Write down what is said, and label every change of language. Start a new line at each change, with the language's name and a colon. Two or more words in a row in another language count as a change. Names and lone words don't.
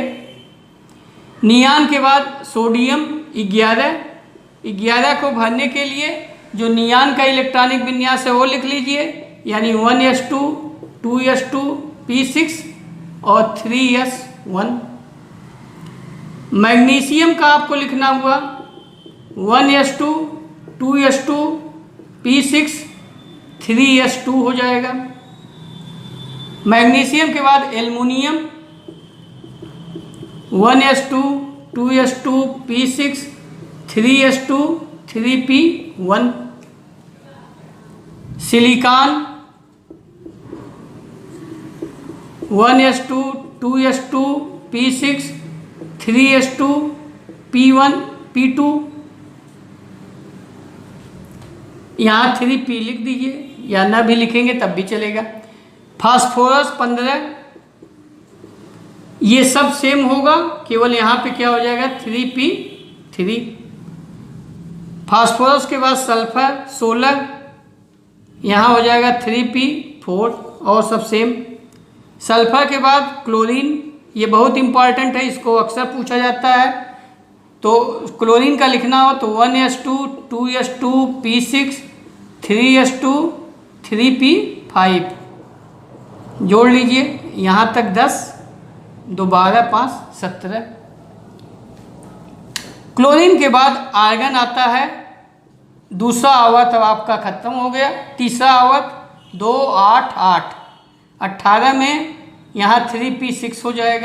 Hindi: नियान के बाद सोडियम 11 को भरने के लिए जो नियान का इलेक्ट्रॉनिक विन्यास है वो लिख लीजिए, यानी 1s2 2s2 p6 और 3s1। मैग्नीशियम का आपको लिखना हुआ 1s2 2s2 p6 3s2 हो जाएगा। मैग्नीशियम के बाद एल्युमिनियम 1s2 2s2 p6 3s2 3p1। सिलिकॉन 1s2 2s2 p6 3s2 p1 p2, यहाँ 3p लिख दीजिए, या ना भी लिखेंगे तब भी चलेगा। फास्फोरस 15, ये सब सेम होगा, केवल यहाँ पे क्या हो जाएगा 3p3। फास्फोरस के बाद सल्फर 16, यहाँ हो जाएगा 3p4, और सब सेम। सल्फर के बाद क्लोरीन, ये बहुत इंपॉर्टेंट है, इसको अक्सर पूछा जाता है। तो क्लोरीन का लिखना हो तो 1s2 2s2 p6 3s2 3p5 जोड़ लीजिए, यहाँ तक 10 2 12 5 17। क्लोरीन के बाद आर्गन आता है, दूसरा आवर्त अब आपका खत्म हो गया, तीसरा आवर्त 2 8 8 18 में यहाँ 3p6 हो जाएगा।